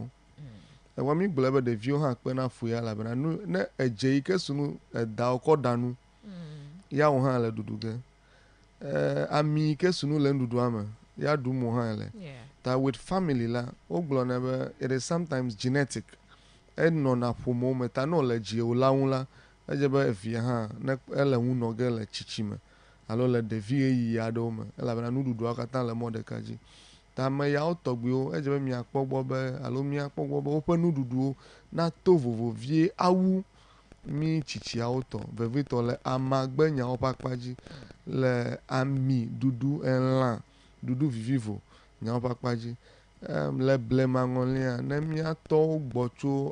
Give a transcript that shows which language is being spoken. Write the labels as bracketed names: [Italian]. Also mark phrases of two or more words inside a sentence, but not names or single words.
[Ewe] Egbe mi gblɔ be ɖeviwo hã kpena fu ya elabena ne edze yi ke sunu edawo kɔ ɖanu ya wo hã le ɖuɖu ge ami yi ke sunu le nuɖuɖua me ya ɖum wo hã le ta [English] with family [Ewe] la wogblɔ ne be [English] it is sometimes genetic [Ewe] enɔna ƒomewo me ta ne wòle dziwò la ŋu la edze be evia hã ne ele ŋu nɔ ge le tsitsi me alo le ɖevi ɣeyiɣi aɖewo me elabena nuɖuɖuawo katã le mɔ ɖeka dzi ta ame yawo tɔgbuiwo edze be miakpɔ gbɔ be alo miakpɔ gbɔ be woƒe nuɖuɖuwo nato vovovie awu mi tsitsiawo tɔ vevitɔ le amagbe nyawo ƒe akpa dzi le ami ɖuɖu elã ɖuɖu vivivo nyawo ƒe akpa dzi le blema ŋɔlia ne miatɔwo gbɔ tso